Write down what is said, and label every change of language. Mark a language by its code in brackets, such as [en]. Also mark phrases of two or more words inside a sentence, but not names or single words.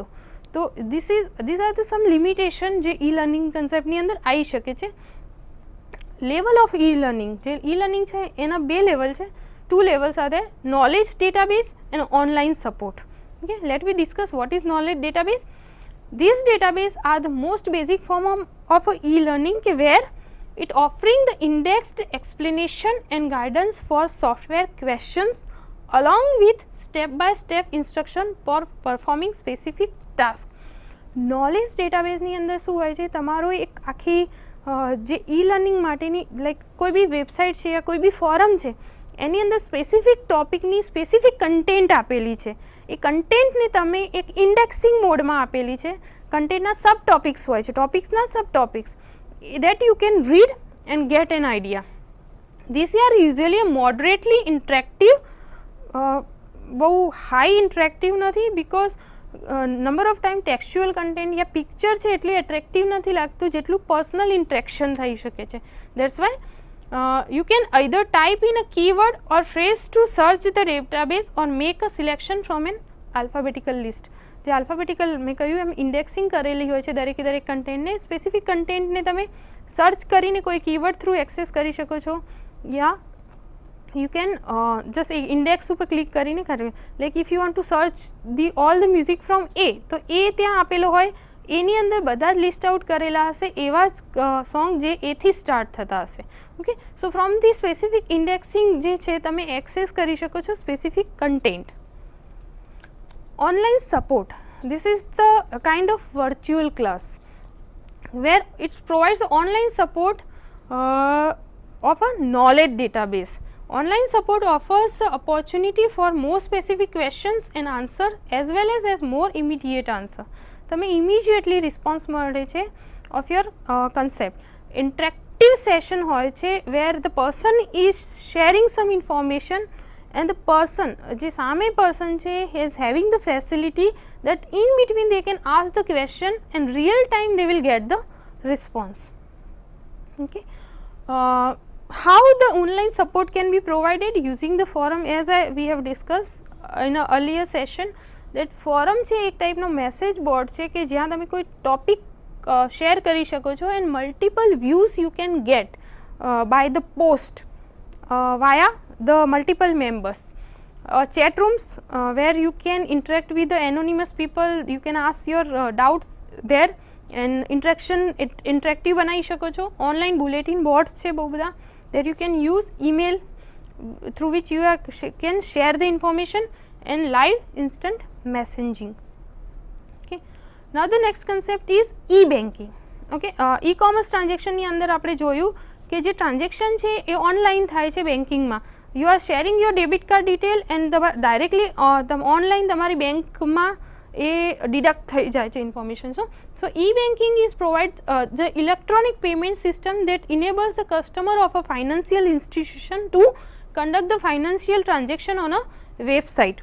[gu] તો [en] this are the some limitation [gu] જે [en] e learning [gu] કન્સેપ્ટની અંદર આવી શકે છે. [en] level of e learning, [gu] જે ઈ લર્નિંગ છે એના બે લેવલ છે, [en] 2 levels are there, knowledge database and online support. okay, let we discuss what is knowledge database. These database are the most basic form of e-learning where it offering the indexed explanation and guidance for software questions along with step-by-step instruction for performing specific task. [gu] નોલેજ ડેટાબેઝની અંદર શું હોય છે? તમારો એક આખી જે ઈ લર્નિંગ માટેની લાઈક કોઈ બી વેબસાઇટ છે યા કોઈ બી ફોરમ છે એની અંદર સ્પેસિફિક ટોપિકની સ્પેસિફિક કન્ટેન્ટ આપેલી છે. એ કન્ટેન્ટને તમે એક ઇન્ડેક્સિંગ મોડમાં આપેલી છે. [en] content's sub topics [gu] હોય છે, [en] topics' sub topics that you can read and get an idea. this are usually moderately interactive, [gu] બહુ હાઈ ઇન્ટરેક્ટિવ નથી [en] because number of time textual content [gu] યા પિક્ચર છે એટલી એટ્રેક્ટિવ નથી લાગતું જેટલું [en] personal interaction [gu] થઈ શકે છે. [en] that's why you can either type in a keyword or phrase to search the database or make a selection from an alphabetical list. [gu] જે alphabetical મેં કહ્યું એમ ઇન્ડેક્સિંગ કરેલી હોય છે દરેકે દરેક કન્ટેન્ટને, સ્પેસિફિક કન્ટેન્ટને તમે સર્ચ કરીને કોઈ કીવર્ડ થ્રુ એક્સેસ કરી શકો છો યા [en] you can just index [gu] ઉપર ક્લિક કરીને કરી. [en] like if you want to search the all the music from A, [gu] તો એ ત્યાં આપેલો હોય, એની અંદર બધા જ લિસ્ટ આઉટ કરેલા હશે એવા જ સોંગ જે એથી સ્ટાર્ટ થતા હશે. [en] okay, so from the specific indexing [gu] જે છે તમે એક્સેસ કરી શકો છો [en] specific content. online support, this is the kind of virtual class where it provides online support of a knowledge database. Online support offers the opportunity for more specific questions and answer as well as more immediate answer. તમે immediately response [gu] મળે છે [en] of your concept. Interactive session [gu] હોય છે [en] where the person is sharing some information and the person, [gu] જે સામે [en] person છે is having the facility that in between they can ask the question and real time they will get the response. Okay. How the online support can be provided using the forum, as we have discussed in a earlier session that forum [gu] છે એક ટાઈપનો મેસેજ બોર્ડ છે કે જ્યાં તમે કોઈ ટોપિક શેર કરી શકો છો [en] and multiple views you can get by the post via the multiple members. Chat rooms where you can interact with the anonymous people, you can ask your doubts there and interactive [gu] બનાવી શકો છો. [en] Online bulletin boards [gu] છે બહુ બધા [en] that you can use, email through which you can share the information and live instant messaging. Okay, now the next concept is e-banking. [gu] Okay, [en] e-commerce transaction [gu] ની અંદર આપણે જોયું કે જે ટ્રાન્ઝેક્શન છે એ ઓનલાઈન થાય છે બેન્કિંગમાં. [en] you are sharing your debit card detail and directly online [gu] તમારી બેંકમાં એ ડિડક્ટ થઈ જાય છે ઇન્ફોર્મેશન. [en] so e banking is provide the electronic payment system that enables the customer of a financial institution to conduct the financial transaction on a website.